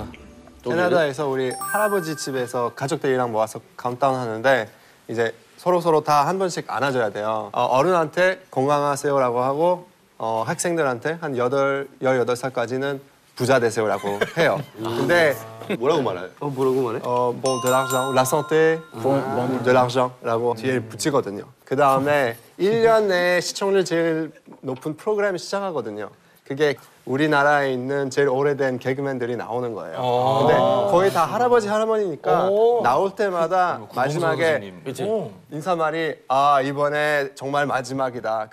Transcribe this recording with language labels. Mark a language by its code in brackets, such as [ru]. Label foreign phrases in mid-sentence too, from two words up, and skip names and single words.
[ko] 캐나다에서 우리 할아버지 집에서 가족들이랑 모아서 카운트다운 하는데 이제 서로 다 한 번씩 안아줘야 돼요. 어른한테 건강하세요라고 하고 학생들한테 한 18살까지는 부자 되세요라고 해요. 근데 뭐라고 말해요? 뭐라고 말해? [fr] bon de l'argent, la santé, bon de l'argent라고 [ko] 뒤에 붙이거든요. 그 다음에 1년에 시청률 제일 높은 프로그램이 시작하거든요. 그게 우리나라에 있는 제일 오래된 개그맨들이 나오는 거예요. 근데 거의 다 할아버지 할머니니까 나올 때마다 마지막에 인사말이 이번에 정말 마지막이다.